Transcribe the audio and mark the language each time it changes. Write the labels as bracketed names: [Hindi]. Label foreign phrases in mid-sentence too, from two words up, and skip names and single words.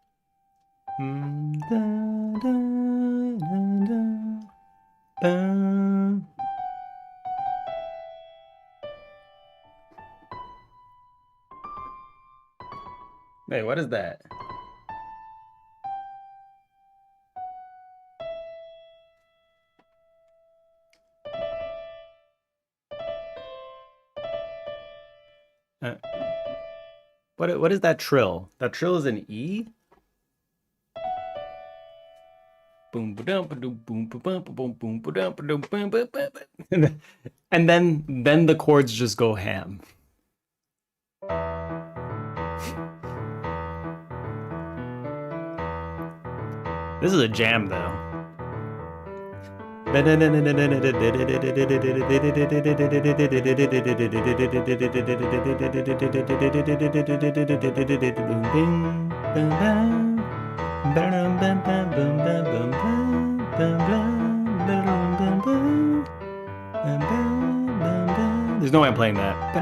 [English] Hey, what is that? What is that trill? That trill is an E? Boom ba-dum ba-dum boom ba-bum ba-boom boom ba-dum ba-dum boom ba-ba-ba. And then the chords just go ham. This is a jam though. There's no way I'm playing that.